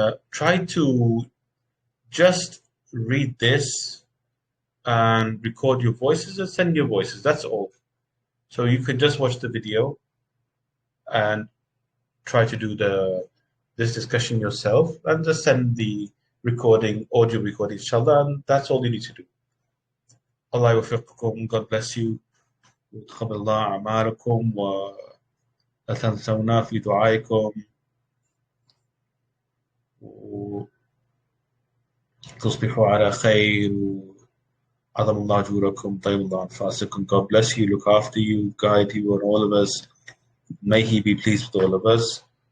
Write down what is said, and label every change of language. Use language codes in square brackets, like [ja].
[en] Try to just read this and record your voices and send your voices. That's all. So you can just watch the video and try to do this discussion yourself and just send the recording, audio recording, inshallah, and that's all you need to do. Allah [ar] يوفقكم. [en] God bless you. [ar] وتقبل الله أعمالكم، ولا تنسونا في دعائكم، وتصبحوا على خير، وعظم الله أجوركم، طيب الله أنفاسكم. [en] God bless you, look after you, guide you, and all of us. May He be pleased with all of us.